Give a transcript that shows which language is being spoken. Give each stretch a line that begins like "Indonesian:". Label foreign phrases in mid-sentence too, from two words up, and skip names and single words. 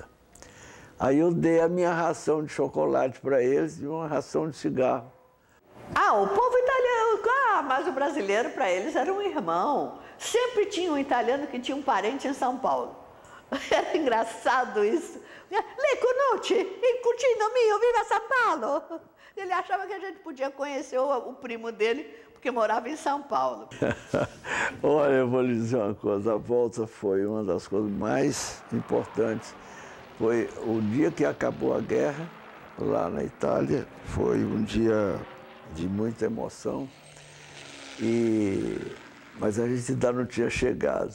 Portuguese: Aí eu dei a minha ração de chocolate para eles e uma ração de cigarro. Ah, o povo italiano, mas o brasileiro para eles era um irmão. Sempre tinha um italiano que tinha um parente em São Paulo. Era engraçado isso.
Italian: Le conosce, il cugino mio, viva São Paulo.
Portuguese: Ele achava que a gente podia conhecer o primo dele, porque morava em São Paulo. Olha, eu vou lhe dizer uma coisa, a volta foi uma das coisas mais importantes. Foi o dia que acabou a guerra, lá na Itália, foi um dia de muita emoção, mas a gente ainda não tinha chegado.